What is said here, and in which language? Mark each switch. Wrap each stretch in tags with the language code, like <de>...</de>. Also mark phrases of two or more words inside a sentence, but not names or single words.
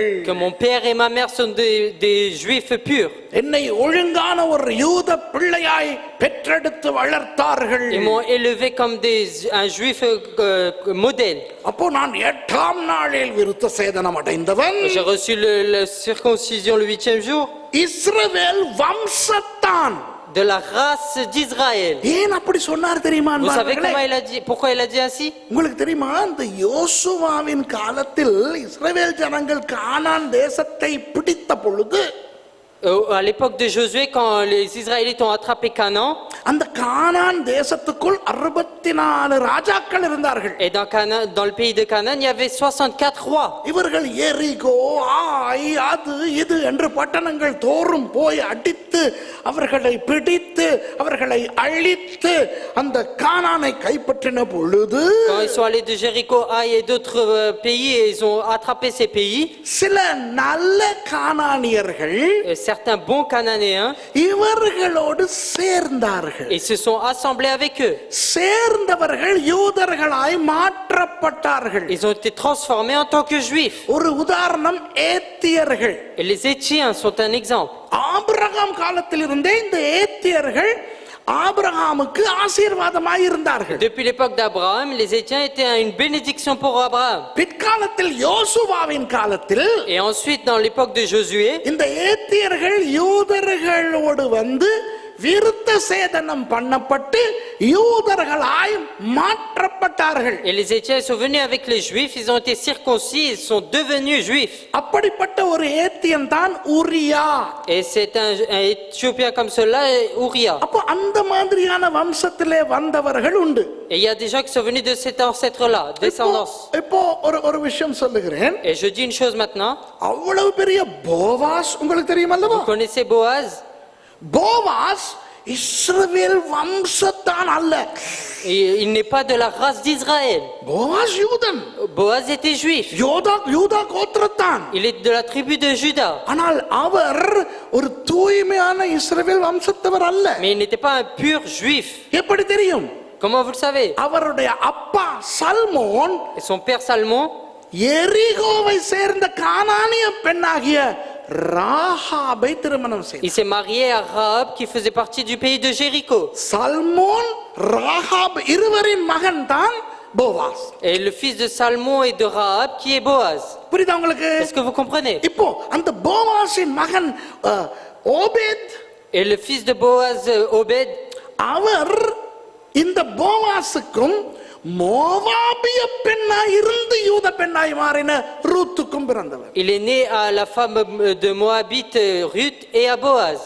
<fr>Que mon père et ma mère sont des juifs purs.</fr> <ta>என்னை ஒழுங்கான ஒரு யூத பிள்ளையாய் பெற்றெடுத்து வளர்த்தார்கள்.</ta> <fr>Ils m'ont élevé comme un juif modèle.</fr> <ta>அப்போ நான் 8ஆம் நாளில் விருத்த சேதனம் அடைந்தவன்.</ta> <fr>J'ai reçu la circoncision le 8e jour.</fr> <ta>இஸ்ரவேல் வம்சத்தான்.</ta> <fr>De la race d'Israël.</fr> <ta>ஏன் அப்படி சொன்னார் தெரியுமா?</ta> <fr>Vous savez comment il a dit, pourquoi il a dit ainsi?</fr> <ta>உங்களுக்கு தெரியுமா, இந்த யோசுவாவின் காலத்தில் இஸ்ரவேல் ஜனங்கள் கானான் தேசத்தை பிடித்த பொழுது,</ta> <fr>À l'époque de Josué, quand les Israélites ont attrapé Canaan,</fr> <ta>அந்த கானான் தேசத்துக்குள் 64 ராஜாக்கள் இருந்தார்கள்.</ta> <fr>et dans le pays de Canaan, il y avait 64 rois.</fr> <ta>இவர்கள் எரிகோ, ஆய், அது இது என்று பட்டணங்கள் தோறும் போய் அடித்து அவர்களை பிடித்து அவர்களை அழித்து அந்த கானானை கைப்பற்றின பொழுது,</ta> <fr>Quand ils sont allés de Jéricho, Haï et d'autres pays, et ils ont attrapé ces pays.</fr> <ta>சில நல்ல கானானியர்கள்</ta> <fr>Certains bons Cananéens,</fr> <ta>இவர்களோடு சேர்ந்தார்கள்.</ta> <fr>ils se sont assemblés avec eux.</fr> <ta>சேர்ந்தவர்கள் யூதர்களாய் மாற்றப்பட்டார்கள்.</ta> <fr>Ils ont été transformés en tant que juifs.</fr> <ta>ஒரு உதாரணம் ஏத்தியர்கள்.</ta> <fr>Et les Étiens sont un exemple.</fr> <ta>ஆபிரகாம் காலத்திலிருந்தே இந்த ஏத்தியர்கள் ஆபிரகாமுக்கு ஆசீர்வாதமாய் இருந்தார்கள்.</ta> <fr>Depuis l'époque d'Abraham, les Étiens étaient une bénédiction pour Abraham.</fr> <ta>பிற்காலத்தில் யோசுவாவின் காலத்தில்</ta> <fr>Et ensuite, dans l'époque de Josué,</fr> <ta>இந்த ஏத்தியர்கள் யூதர்களோடு வந்து விருத்த சேதனம் பண்ணப்பட்டு யூதர்களாய் மாற்றப்பட்டார்கள்.</ta> <fr>Et les Éthiopiens sont venus avec les Juifs, ils ont été circoncis, ils sont devenus Juifs.</fr> <ta>அப்படிப்பட்ட ஒரு ஏத்தியன் தான் உரியா.</ta> <fr>Et c'est un Éthiopien comme cela, Uriah.</fr> <ta>அப்போ அந்த மாதிரியான வம்சத்திலே வந்தவர்கள் உண்டு.</ta> <fr>Et il y a des gens qui sont venus de cet ancêtre-là, descendance.</fr> <ta>இப்போ ஒரு விஷயம் சொல்லுகிறேன்.</ta> <fr>Et je dis une chose maintenant.</fr> <ta>அவ்வளவு பெரிய போவாஸ் உங்களுக்கு தெரியுமல்லவா?</ta> <fr>Vous connaissez Boaz?</fr> <ta>போவாஸ் இஸ்ரவேல் வம்சத்தான் அல்ல.</ta> <fr>Il n'est pas de la race d'Israël.</fr> <ta>போவாஸ் யூதன்.</ta> <fr>Boaz était juif.</fr> <ta>யூதா கோத்திரத்தான்.</ta> <fr>Il est de la tribu de Juda.</fr> <ta>ஆனால் அவர் ஒரு தூய்மையான இஸ்ரவேல் வம்சத்தவர் அல்ல.</ta> <fr>Mais il n'était pas un pur juif.</fr> <ta>எப்படி தெரியும்?</ta> <fr>Comment vous le savez?</fr> <ta>அவருடைய அப்பா சல்மோன்</ta> <fr>Et son père Salmon,</fr> <ta>எரிகோவை சேர்ந்த கானானிய பெண்ணாகிய ராகாபை திருமணம் செய்தார்.</ta> <fr>il s'est marié à Rahab qui faisait partie du pays de Jéricho.</fr> <ta>சல்மோன் ராகாப் இருவரின் மகன் தான் போவாஸ்.</ta> <fr>Et le fils de Salmon et de Rahab qui est Boaz.</fr> <ta>புரியுதா உங்களுக்கு?</ta> <fr>Est-ce que vous comprenez?</fr> <ta>இப்போ அந்த போவாஸின் மகன் ஓபேத்,</ta> <fr>Et le fils de Boaz, Obed,</fr> <ta>அவர் இந்த போவாஸுக்கும் மோவாபிய பெண்ணாய் இருந்து யூத பெண்ணாய் மாறின ரூத்துக்கும் பிறந்தவர்.</ta> <fr>il est né à la femme de Moabite Ruth et à Boaz.</fr>